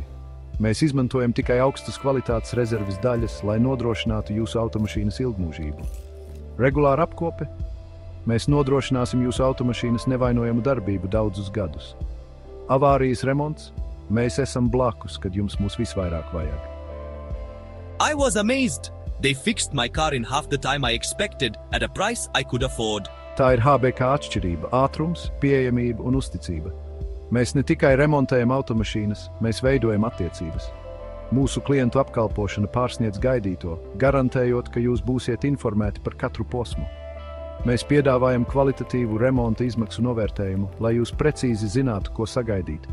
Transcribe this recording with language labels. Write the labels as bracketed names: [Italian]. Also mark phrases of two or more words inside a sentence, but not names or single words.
[Latvian] Mēs izmantojam tikai augstas kvalitātes rezerves daļas, lai nodrošinātu jūsu automašīnas ilgmūžību. Regulāra apkope, mēs nodrošināsim jūsu automašīnas nevainojamu darbību daudzus gadus. Avārijas remonts, mēs esam blakus, kad jums mūs visvairāk vajag. [English] I was amazed. They fixed my car in half the time I expected at a price I could afford. [Latvian] Tā ir HBK atšķirība – ātrums, pieejamība un uzticība. Mēs ne tikai remontējam automašīnas, mēs veidojam attiecības. Mūsu klientu apkalpošana pārsniedz gaidīto, garantējot, ka jūs būsiet informēti par katru posmu. Mēs piedāvājam kvalitatīvu remonta izmaksu novērtējumu, lai jūs precīzi zinātu, ko sagaidīt.